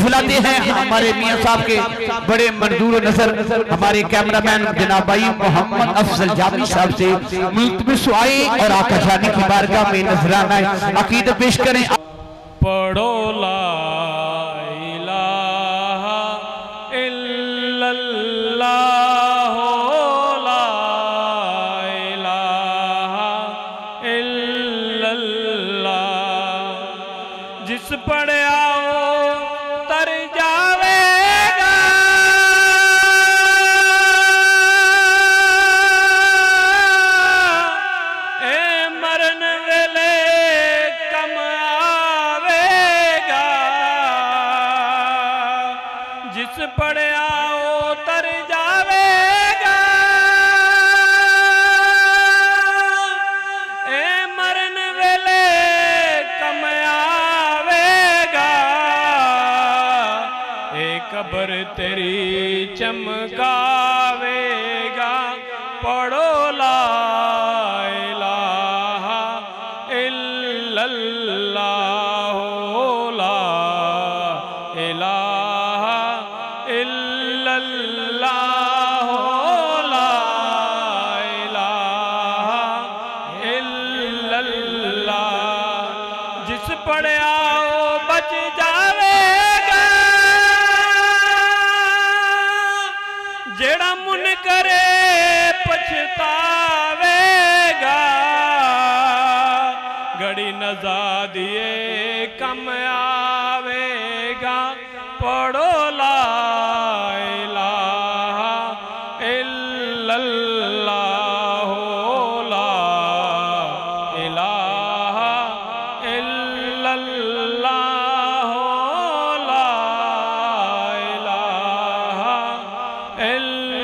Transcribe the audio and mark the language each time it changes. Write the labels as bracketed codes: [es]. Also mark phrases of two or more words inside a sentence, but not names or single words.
[ur] بلاتے ہیں ہمارے میاں صاحب کے بڑے منظور نظر ہمارے کیمرہ مین جناب بھائی محمد افضل جامی صاحب سے ملتمس آئے اور آقا جانے کی بارگاہ میں نذرانہ عقیدت پیش کریں. [ar] पढ़ो لا إله إلا الله لا إله إلا الله. [pa] جس پڑھے آؤ تر جاویگا، اے مرن ویلے کم آویگا. جس پڑھے آؤ تر جاویگا، اے مرن ویلے کم آویگا. اے قبر تیری چمکاویگا. [ar] पढ़ो لا إله إلا الله لا إله إلا الله لا إله إلا الله. [pa] جس پڑھے آؤ بچ جاویگا، جیڑا من کرے پچھتاویگا. گھڑی نزع دیے کم آویگا. [ar] पढ़ो لا إله إلا الله لا إله إلا الله لا إله